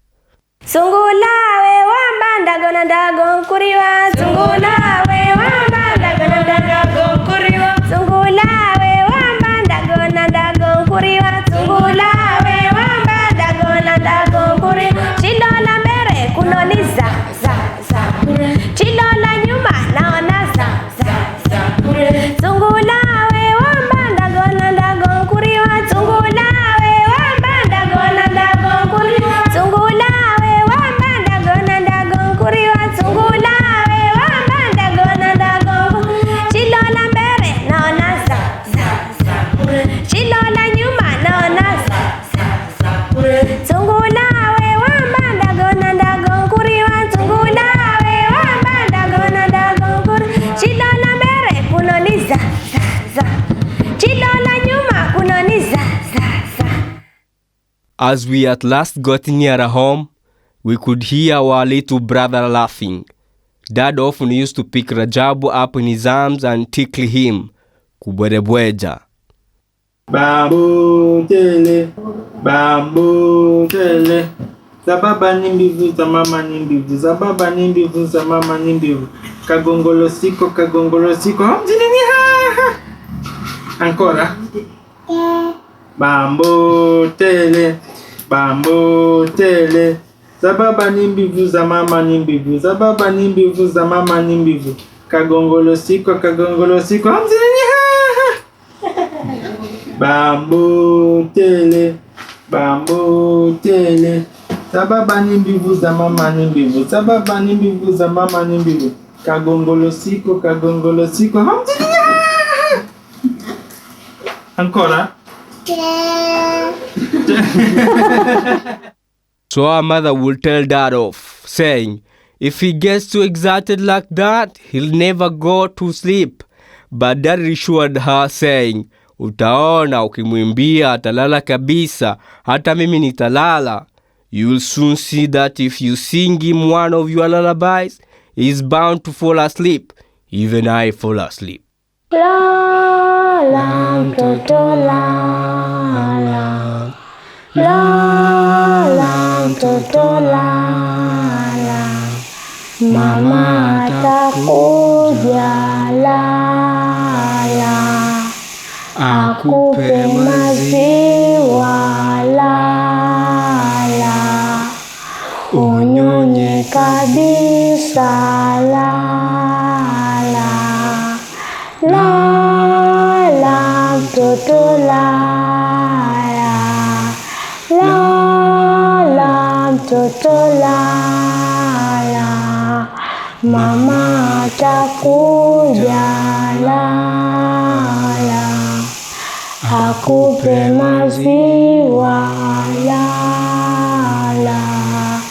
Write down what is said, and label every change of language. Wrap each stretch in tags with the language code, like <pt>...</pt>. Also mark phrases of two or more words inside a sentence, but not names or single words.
<sw>Sungulawe wamba ndago na ndago kuriwa. Sungulawe wamba ndago na ndago kuriwa. Sungulawe wamba ndago na ndago kuriwa. Sungulawe wamba ndago na ndago kuriwa. Chilola mbere kunoniza za za. Chilola nyuma naona za za za. Sungulawe wamba ndago na ndago kuriwa. Sungulawe wamba ndago na ndago kuriwa. Sungulawe wamba ndago na ndago kuriwa. Sungulawe wamba ndago na ndago. Chilola mbere naona za za za. Chilola nyuma naona za za za. Sungulawe wamba ndago na ndago kuriwa. Sungulawe wamba ndago na ndago kuriwa. Chilola mbere kunoniza za za. Chilola nyuma kunoniza za za.</sw> <en>As we at last got near home, we could hear our little brother laughing. Dad often used to pick Rajabu up in his arms and tickle him.</en> <sw>Kubwerebweja. Bambu tele, bambu tele. Za baba ni mbivu, za mama ni mbivu. Za baba ni mbivu, za mama ni mbivu. Kagongolo siko, kagongolo siko. Hamjini ha. Ancora. Bambu tele, bambu tele. Za baba ni mbivu, za mama ni mbivu. Za baba ni mbivu, za mama ni mbivu. Kagongolo siko, kagongolo siko. Hamjini ha. Bambu tele, bambu tele. Za baba ni mbivu, za mama ni mbivu. Za baba ni mbivu, za mama ni mbivu. Kagongolo siko, kagongolo siko. Hamjini ha. Ancora.</sw> <en>So our mother would tell Dad off, saying, if he gets too excited like that, he'll never go to sleep. But Dad reassured her, saying,</en> <sw>utaona ukimwimbia atalala kabisa, hata mimi nitalala.</sw> <en>You'll soon see that if you sing him one of your lullabies, he's bound to fall asleep. Even I fall asleep.</en> <sw>La la mtoto la la. La la mtoto la la. Mama atakuja la la. Akupe maziwa la la. Unyonye kabisa la la. La la mtoto la la. La la mtoto la la. Mama atakuja la la. Akupe maziwa la la.</sw>